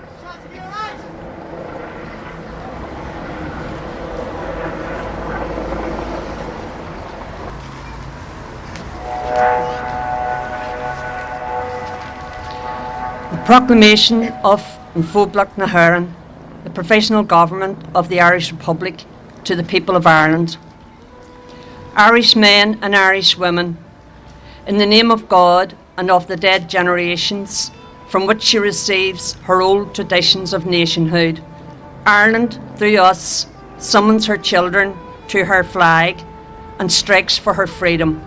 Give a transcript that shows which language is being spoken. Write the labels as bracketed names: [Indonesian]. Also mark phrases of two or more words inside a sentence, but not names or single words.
[English] Proclamation of Fóblach na hÉireann, the professional government of the Irish Republic, to the people of Ireland. Irish men and Irish women, in the name of God and of the dead generations from which she receives her old traditions of nationhood, Ireland, through us, summons her children to her flag and strikes for her freedom.